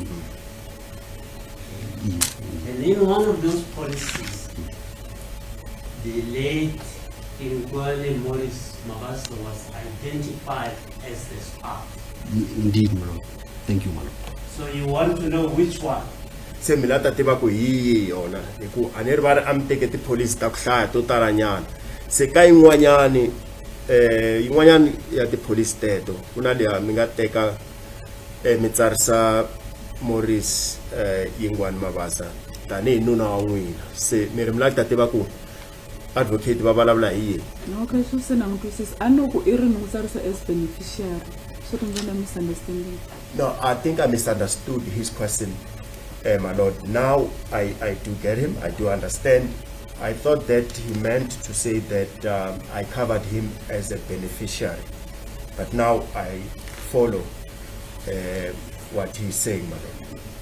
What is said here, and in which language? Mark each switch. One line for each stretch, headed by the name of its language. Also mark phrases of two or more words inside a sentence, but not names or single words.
English: And in one of those policies, the late Inquali Maurice Mabasa was identified as the spouse. Indeed, Madam. Thank you, Madam. So you want to know which one?
Tsonga: Se mina ta tiva ku hi yona hiku a ni ri va ri a mi teke tipholisi ta ku hlaya to talanyana se ka yin'wanyani yin'wanyani ya tipholisi teto ku na leya mi nga teka mi tsarisa Maurice Yingwani Mabasa tanihi nuna wa n'wina se mi ri mi lava ku ta tiva ku advocate va vulavula hi yini. Okay, so se na n'wi twisisa a ni ku i ri ni n'wi tsarisa
English: as beneficiary
Tsonga: so ri ndzi na misunderstanding.
English: No, I think I misunderstood his question, my lord. Now I do get him. I do understand. I thought that he meant to say that I covered him as a beneficiary, but now I follow what he's saying, my lord.